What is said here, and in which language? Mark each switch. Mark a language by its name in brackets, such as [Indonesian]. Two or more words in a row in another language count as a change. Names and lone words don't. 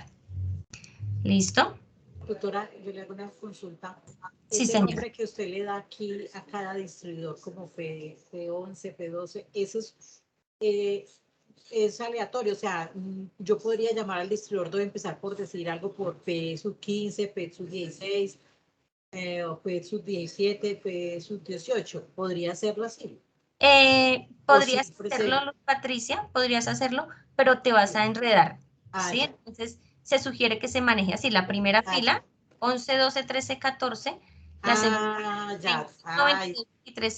[Spanish] ¿Listo? Doctora, yo le hago una consulta. Sí, Ese señora. nombre que usted le da aquí a cada distribuidor como P11, P12, eso es aleatorio. O sea, yo podría llamar al distribuidor, debe empezar por decir algo por P sub 15, P sub 16, o P sub 17, P sub 18. ¿Podría hacerlo así? Podrías hacerlo, Patricia, podrías hacerlo, pero te vas a enredar, ¿sí? Entonces, se sugiere que se maneje así, la primera fila, 11, 12, 13, 14, La Ya. 21, Ay, 22, 23 y